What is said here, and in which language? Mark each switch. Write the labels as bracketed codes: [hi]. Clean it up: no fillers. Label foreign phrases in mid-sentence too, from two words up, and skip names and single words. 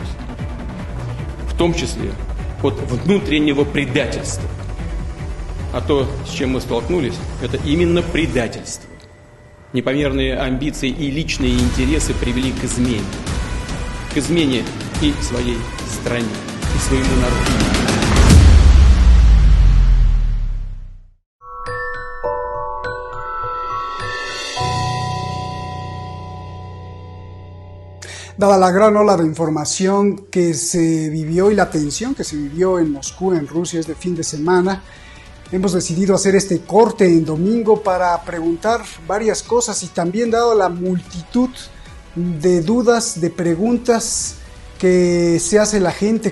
[ru] В том числе от внутреннего предательства. А то, с чем мы столкнулись, это именно предательство. Непомерные амбиции и личные интересы привели к измене. К измене и своей стране, и своему народу. [es] Dada la gran ola de información que se vivió y la tensión que se vivió en Moscú, en Rusia, este fin de semana, hemos decidido hacer este corte en domingo para preguntar varias cosas y también dado la multitud de dudas, de preguntas que se hace la gente.